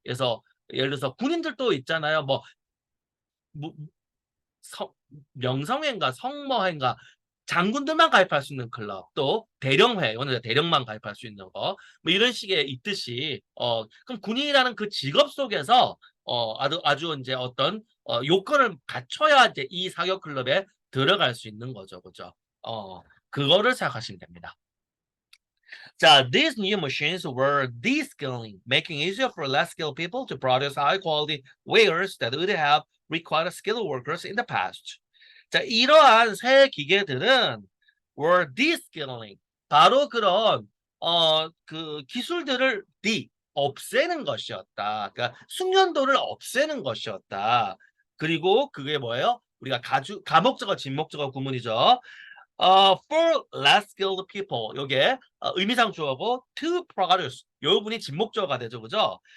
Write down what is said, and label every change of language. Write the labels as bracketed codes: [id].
[ko] 그래서 예를 들어서 군인들도 있잖아요. 뭐 성, 명성회인가 성모회인가 장군들만 가입할 수 있는 클럽 또 대령회 이거는 대령만 가입할 수 있는 거 뭐 이런 식의 있듯이 그럼 군인이라는 그 직업 속에서 아주 이제 어떤 요건을 갖춰야 이제 이 사격 클럽에 들어갈 수 있는 거죠, 그죠? 그거를 생각하시면 됩니다. 자, [en] these new machines were de-skilling, making it easier for less skilled people to produce high-quality wares that would have required skilled workers in the past. [ko] 자, 이러한 새 기계들은 [en] were de-skilling, [ko] 바로 그런 그 기술들을 없애는 것이었다. 그러니까 숙련도를 없애는 것이었다. 그리고 그게 뭐예요? 우리가 가목적어, 진목적어 구문이죠. [en] for less skilled people [ko] 요게 의미상 주어고 [en] to produce [ko] 요 부분이 진목적어가 되죠, 그죠?